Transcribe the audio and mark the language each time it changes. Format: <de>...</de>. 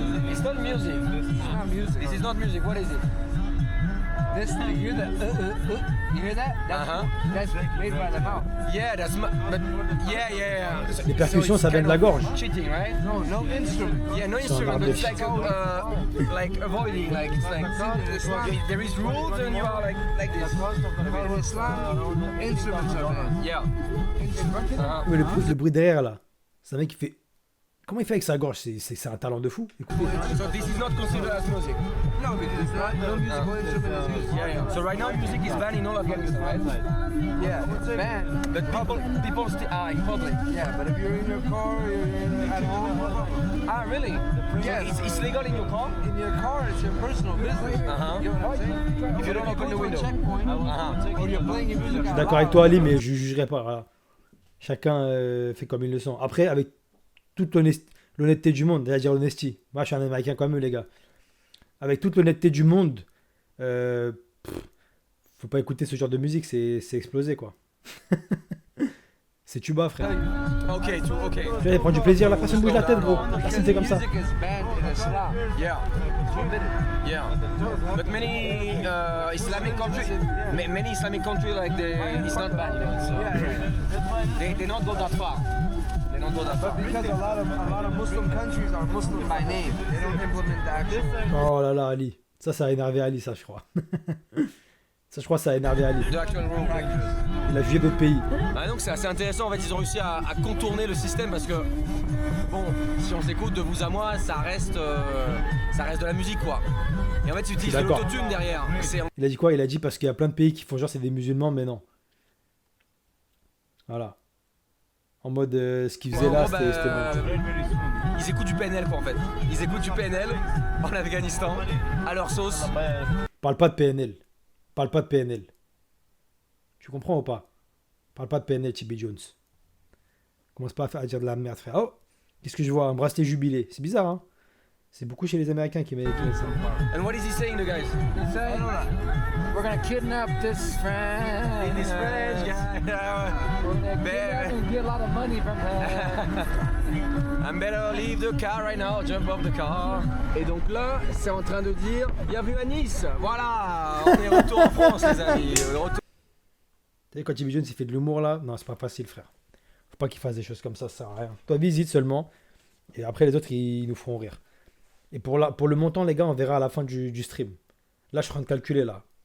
<en>It's not music. not music. This is not music. What is it? This, you hear that? You hear that? That's made by the mouth. Yeah, but yeah.</en> <fr>Les percussions, ça vient de la gorge.</fr> <en>Cheating, right? No instrument. Yeah, no instrument, but it's like like avoiding, like it's like there is rules and you are like this. In Islam, instruments are banned. Yeah.</en> <fr>Mais le bruit derrière là, c'est un mec qui fait. Comment il fait avec sa gorge? C'est un talent de fou. Écoutez.</fr> <en>So this is not considered as music. No, because it's not. No musical instrument is used. Yeah. So right now music is banned in all Afghanistan, right? Yeah, it's banned. But people still in public. Yeah, but if you're in your car, you're at home. Ah, really? Yes. It's legal in your car? In your car, it's your personal business. Uh-huh. You know what I'm saying? If you don't open the window. Checkpoint, or you're playing your music.</en> <fr>Je suis d'accord avec toi, Ali, mais je jugerai pas. Voilà. Chacun fait comme il le sent. Après, avec toute l'honnêteté du monde, c'est-à-dire l'honesty. Moi, je suis un Américain comme eux, les gars. Avec toute l'honnêteté du monde, faut pas écouter ce genre de musique, c'est explosé, quoi. C'est tuba, frère. Ok. Tu vois, il prend du plaisir, la personne bouge la tête, gros. Personne fait comme ça.</fr> <en>Music is banned in Islam. Yeah. But many Islamic countries, many Islamic countries like it's not bad, you know. So they not go that far. They don't go that far. But because a lot of Muslim countries are Muslim by name, they don't implement the action.</en> <fr>Oh là là, Ali. Ça a énervé Ali, ça, je crois. Ça, je crois, ça a énervé Ali.</fr> <en>The actual rule practice.</en> <fr>Il a jugé d'autres pays. Ah, donc c'est assez intéressant, en fait ils ont réussi à contourner le système parce que bon, si on s'écoute de vous à moi, ça reste de la musique quoi. Et en fait tu utilises de D'accord. l'autotune derrière. Il a dit quoi? Il a dit parce qu'il y a plein de pays qui font genre c'est des musulmans, mais non. Voilà. En mode ce qu'ils faisaient là, c'était bon. Ils écoutent du PNL quoi en fait. Ils écoutent du PNL en Afghanistan à leur sauce. Parle pas de PNL. Parle pas de PNL. Tu comprends ou pas? Parle pas de PNL, Chibi Jones. Commence pas à dire de la merde, frère. Oh! Qu'est-ce que je vois? Un bracelet jubilé. C'est bizarre, hein? C'est beaucoup chez les Américains qui mettent ça.</fr> <en>And what is he saying, the guys? He's saying, we're gonna kidnap this friend. This French guy. We're gonna kidnap and get a lot of money from her. I'm better leave the car right now, jump off the car.</en> <fr>Et donc là, c'est en train de dire bienvenue à Nice. Voilà, on est retour en France, les amis. Tu sais, quand Chibi Jones il fait de l'humour là, non, c'est pas facile, frère. Faut pas qu'il fasse des choses comme ça sert à rien. Toi, visite seulement. Et après, les autres, ils nous feront rire. Et pour le montant, les gars, on verra à la fin du stream. Là, je suis en train de calculer, là.</fr>